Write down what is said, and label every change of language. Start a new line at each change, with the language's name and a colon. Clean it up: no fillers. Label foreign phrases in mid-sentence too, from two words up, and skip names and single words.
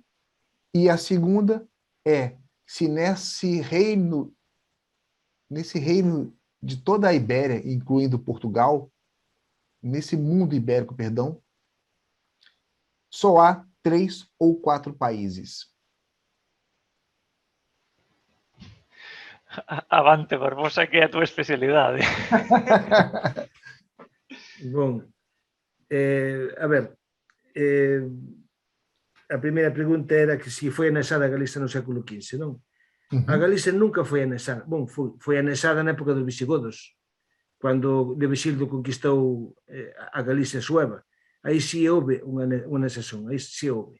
Portuguese: E a segunda é se nesse reino de toda a Ibéria, incluindo Portugal, nesse mundo ibérico, perdão, só há 3 ou 4 países. Avante, Barbosa, que é a tua especialidade.
Galician: Bom, a ver, eh, a primeira pregunta era que se foi anexada a Galiza no século XV, non? A Uhum. Galiza nunca foi anexada. Bom, foi anexada na época dos visigodos, cando de Visildo conquistou a Galicia sueva. Aí sí houve unha anexación, aí sí houve.